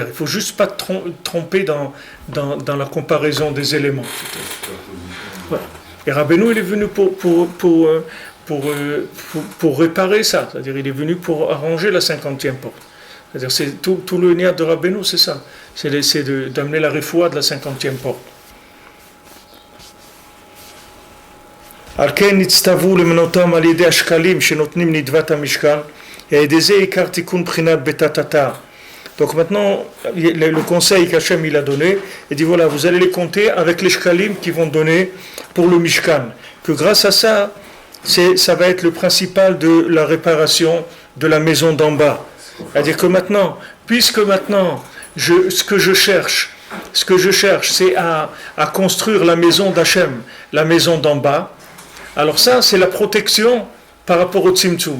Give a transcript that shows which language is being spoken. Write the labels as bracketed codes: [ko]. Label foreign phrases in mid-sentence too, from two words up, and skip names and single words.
[fr] Il ne faut juste pas te tromper dans la comparaison des éléments. Ouais. Et Rabbeinu, il est venu pour réparer ça. C'est-à-dire, il est venu pour arranger la 50e porte. C'est-à-dire, c'est tout le niat de Rabbeinu, c'est ça. C'est d'amener la réfoua de la 50e porte. [he] על כן נצטוו למנותם על ידי השקלים שנותנים נדבת המשקל, et ידי זה עיקר תיקון בחינת בתתתה. [fr] Donc maintenant, le conseil qu'Hachem il a donné, il dit voilà, vous allez les compter avec les shkalim qui vont donner pour le Mishkan. Que grâce à ça, ça va être le principal de la réparation de la maison d'en bas. C'est-à-dire que maintenant, puisque maintenant, ce que je cherche, c'est à construire la maison d'Hachem, la maison d'en bas, alors ça, c'est la protection par rapport au Tzimtzum.